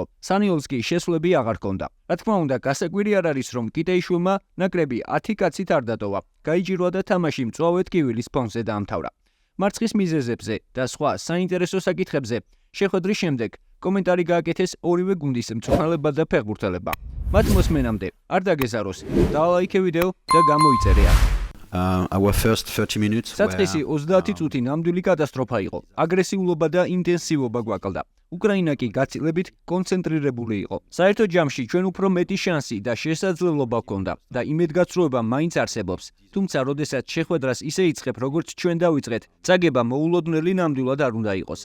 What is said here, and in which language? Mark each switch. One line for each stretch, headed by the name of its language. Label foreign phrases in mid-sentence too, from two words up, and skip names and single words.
Georgian: სანიოლს კი შესვლები აღარ ჰქონდა. რა თქმა უნდა, გასაკვირი არ არის, რომ კიტეიშვილმა ნაკრები 10 კაცით არ დატოვა, გაიჭირვა და თამაში მწვავე ტკივილის ფონზე დაამთავრა. მარცხის მიზეზებზე და სხვა საინტერესო საკითხებზე შეხვედრის შემდეგ კომენტარი გააკეთეს ორივე გუნდის მწვრთნელებმა და ფეხბურთელებმა. მათ მოსმენამდე არ დაგეზაროს, დაალაიქე ვიდეო და გამოიწერე აქ.
English: Our first 30 minutes.
Georgian: საწყისი 30 წუთი ნამდვილი კატასტროფა იყო. აგრესიულობა და ინტენსივობა გვაკლდა. უკრაინა კი გაცილებით კონცენტრირებული იყო. საერთო ჯამში ჩვენ უფრო მეტი შანსი და შესაძლებლობა ჰქონდა და იმედგაცრუება მაინც არსებობს. თუმცა, როდესაც შეხვედრას ისე იწყებ, როგორც ჩვენ დავიწყეთ, წაგება მოულოდნელი ნამდვილად არ უნდა იყოს.